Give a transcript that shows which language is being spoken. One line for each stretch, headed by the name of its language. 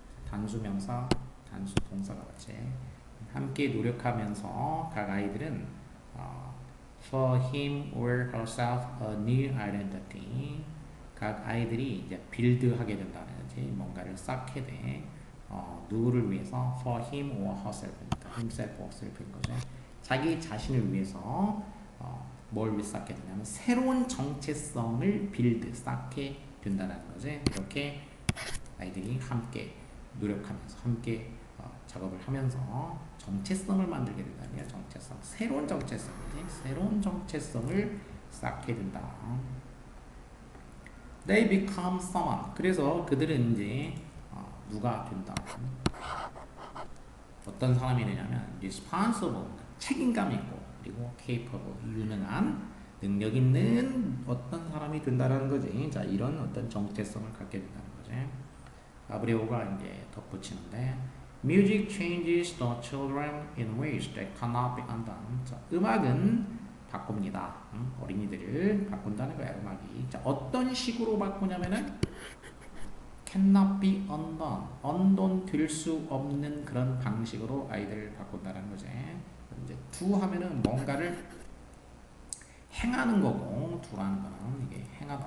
Korean: 단수 명사, 단수 동사가 같이 함께 노력하면서 각 아이들은
English: for him or herself a new identity,
Korean: 각 아이들이 이제 빌드하게 된다는 거지. 뭔가를 쌓게 돼. 누구를 위해서?
English: for him or herself니까 himself or self인 거죠.
Korean: 자기 자신을 위해서 뭘 쌓게 되냐면 새로운 정체성을 빌드, 쌓게 된다는 거지. 이렇게 아이들이 함께 노력하면서 함께 작업을 하면서 정체성을 만들게 된다네요. 정체성, 새로운 정체성이지. 새로운 정체성을 쌓게 된다.
English: They become someone.
Korean: 그래서 그들은 이제 누가 된다. 어떤 사람이 되냐면 responsible, 책임감 있고 그리고 capable, 유능한 능력 있는 어떤 사람이 된다라는 거지. 자, 이런 어떤 정체성을 갖게 된다는 거지. 아브레오가 이제 덧붙이는데
English: Music changes the children in ways that cannot be undone.
Korean: 자, 음악은 바꿉니다. 어린이들을 바꾼다는 거야, 음악이. 자, 어떤 식으로 바꾸냐면은
English: cannot be undone.
Korean: undone 될 수 없는 그런 방식으로 아이들을 바꾼다는 거지. 이제 do 하면은 뭔가를 행하는 거고, do라는 거는 이게 행하다.